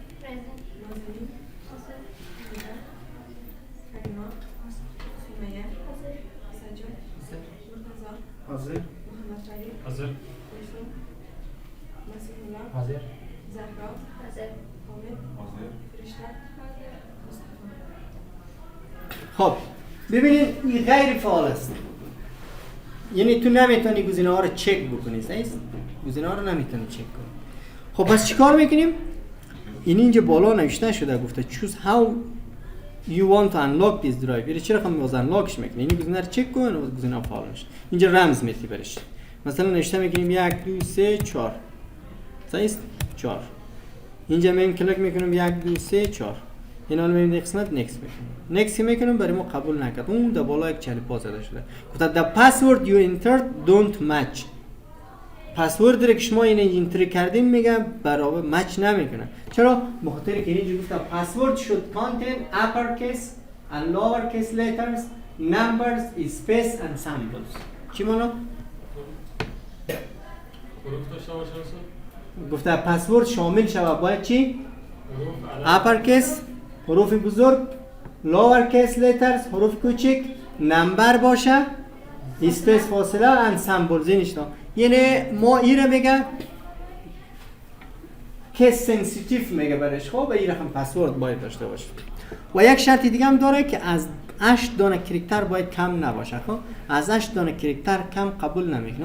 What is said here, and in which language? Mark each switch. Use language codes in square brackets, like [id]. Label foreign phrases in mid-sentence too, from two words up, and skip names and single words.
[fa] حاضر حاضر حاضر زهرا حاضر حامد حاضر فرشته خب ببینید این غیر فعال است، یعنی تو نمیتونی گزینه ها رو چک بکنی. صحیح است؟ گزینه ها رو نمیتونی چک کنی. خب پس چیکار میکنیم؟ اینجا بالا نوشته شده گفته [en] choose how you want to unlock this drive. [fa] یعنی چرا خواهم باز unlockش میکنی؟ این گزینه رو چک کن و گزینه ها فعال میشه. اینجا رمز میتی برش. مثلا نوشته میکنیم 1 2 3 4. صحیح است؟ 4. اینجا من کلیک میکنم 1 2 3 4. اینا رو میبینید قسمت نکست میکنم. نکست میکنم برای ما قبول نکرد. اون در بالا یک چلی پا زده شده. گفت [en] the password you entered don't match. [fa] پسورد رو که شما این انتر کردین میگم برابر مچ نمیکنه. چرا؟ به خاطر که اینجا گفت [en] password should contain uppercase and lowercase letters, numbers, space and symbols. [fa] چی مانا؟ گفته پسورد شامل شود باید چی؟ uppercase حروف بزرگ، [en] lowercase letters [fa] حروف کوچک، نمبر باشه، اسپیس فاصله [en] and symbols. [fa] اینشتا یعنی ما این رو میگه [en] case sensitive [fa] میگه برش. خب این رقم پسورد باید داشته باشه. و یک شرط دیگه هم داره که از 8 دانه کریکتر باید کم نباشه. خب از 8 دانه کریکتر کم قبول نمیکنه.